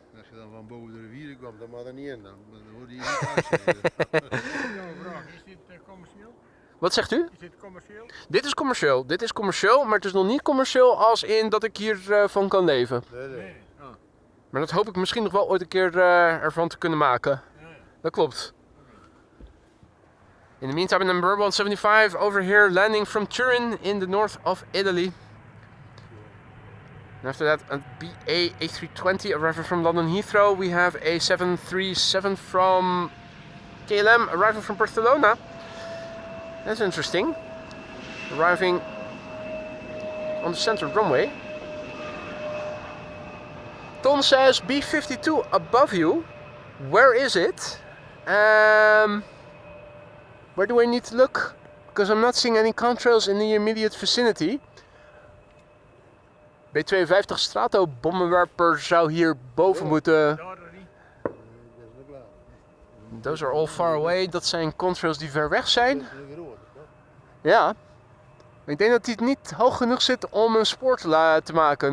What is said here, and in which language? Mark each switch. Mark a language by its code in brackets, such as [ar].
[nl] Als je dan van boven de rivieren kwam, dan mag er niet in. Dan hoor je niet uitzien. Is dit commercieel? Wat zegt u? Is dit commercieel? Dit is commercieel, maar het is nog niet commercieel als in dat ik hier van kan leven. Nee. Oh. Maar dat hoop ik misschien nog wel ooit een keer ervan te kunnen maken. Dat klopt. [en] In the meantime, number 175 over here, landing from Turin in the north of Italy. And after that, a BA A320 arriving from London Heathrow. We have a 737 from KLM arriving from Barcelona. That's interesting. Arriving on the center runway. Ton says B52 above you. Where is it? Where do I need to look? Because I'm not seeing any contrails in the immediate vicinity. [nl] B52 Strato bommenwerper zou hier boven moeten. Those are all far away. Dat zijn contrails die ver weg zijn. Ja. Ik denk dat hij niet hoog genoeg zit om een spoor te maken.